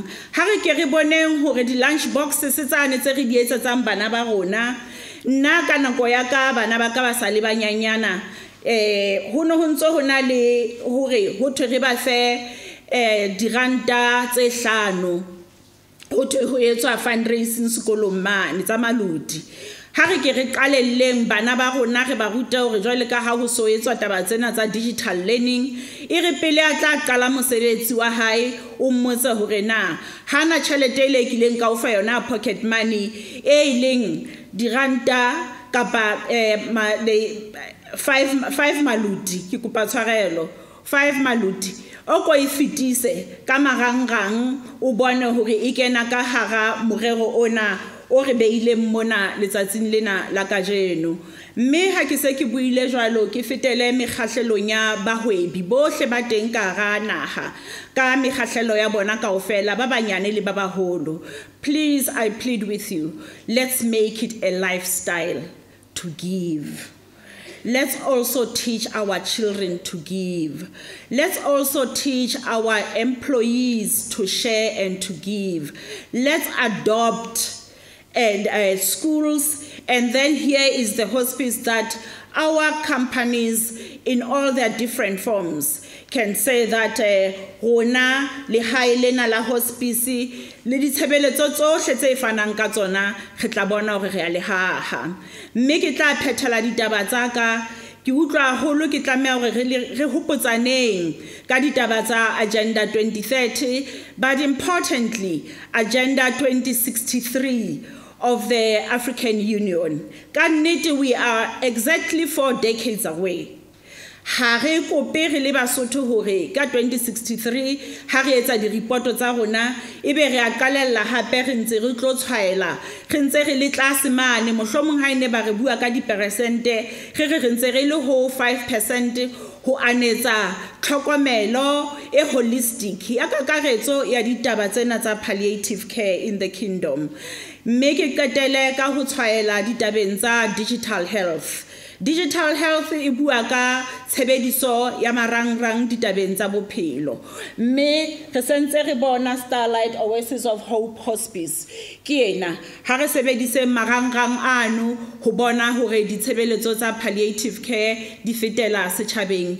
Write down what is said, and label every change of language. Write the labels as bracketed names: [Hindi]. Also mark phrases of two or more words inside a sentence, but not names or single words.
[Southern Sotho] Ha re ke re boneng hore di- [English] lunch boxes [Southern Sotho] tsane tse re di etsetsang bana ba rona, nna ka nako ya ka bana ba ka ba sa le banyanyana ho no ho ntso ho na le hore ho thwe re ba fe diranta tse 5 ho thwe ho etswa fundraising sekolong mane tsa Malodi. Ha re ke re qalelleng bana ba rona re ba ruta hore jwale ka ha ho so etswa taba tsena tsa [English] digital learning [Southern Sotho] e re pele a tla qala mosebetsi wa hae o mmotse hore na hana tjhelete ile kileng ka o fa yona [English] pocket money [Southern Sotho] e ileng diranta kapa 5 maludi ke kopa tshwarelo 5 maludi o ko e fitise ka marangrang o bone hore e kena ka hara morero ona o re beileng mona letsatsing lena la kajeno. Mme ha ke se ke buile jwalo ke fetele mekgahlelong ya bahwebi bohle ba teng ka hara naha ka mekgahlelo ya bona kaofela ba banyane le ba baholo. [English] Please, I plead with you, let's make it a lifestyle to give. Let's also teach our children to give. Let's also teach our employees to share and to give. Let's adopt and schools, and then here is the hospice that our companies in all their different forms can say that [Southern Sotho] rona le hae lena la hospice le ditshebeletso tsohle tse fanang ka tsona re tla bona hore re a le haha. Mme ke tla phethela ditaba tsa ka ke utlwa haholo ke tlameha hore re hopotsaneng ka ditaba tsa Agenda 2030, [English] but importantly Agenda 2063 of the African Union. [Southern Sotho] Ka nnete [English] we are exactly 4 decades away. [Southern Sotho] Ha re kope re le Basotho hore ka 2063 ha re etsa diripoto tsa rona ebe re a qalella hape re ntse re tlo tshwaela re ntse re le tlase mane mohlomong ha ene ba re bua ka diperesente re ntse re le ho 5% ho anetsa tlhokomelo e holistic ya kakaretso ya ditaba tsena tsa [English] palliative care in the kingdom. [Southern Sotho] Mme ke qetele ka ho tshwaela ditabeng tsa [English] digital health. Digital health [Southern Sotho] e bua ka tshebediso ya marangrang ditabeng tsa bophelo. Mme re sentse re bona Starlight Oasis of Hope Hospice ke ena ha re sebedise marangrang ano ho bona hore ditshebeletso tsa [English] palliative care [Southern Sotho] di fetela setjhabeng.